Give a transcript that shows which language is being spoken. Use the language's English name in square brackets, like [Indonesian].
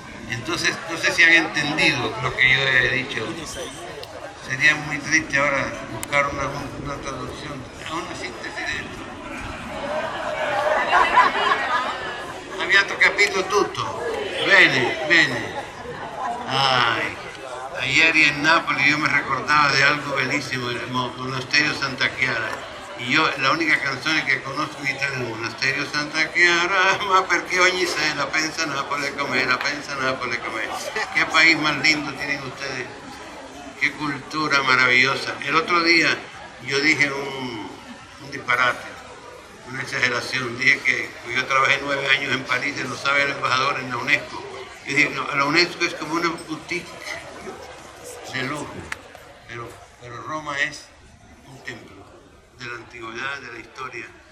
[Spanish] Entonces, no sé si han entendido lo que yo he dicho. Sería muy triste ahora buscar una traducción, una síntesis de esto. [Italian] Abbiamo capito tutto. Bene. [Spanish] Ay, ayer en Nápoles yo me recordaba de algo bellísimo, el Monasterio Santa Chiara. Y yo la única [Italian] canzone che conosco in italiano è Monasterio Santa Chiara, ma perché ogni sera pensa Nápoles com'è, pensa Nápoles com'è. [Spanish] Qué país más lindo tienen ustedes, qué cultura maravillosa. El otro día yo dije un disparate, una exageración. Dije que yo trabajé 9 años en París, lo sabe el embajador en la UNESCO. Yo dije, no, la UNESCO es como una boutique de lujo, pero Roma es un templo de la antigüedad, de la historia.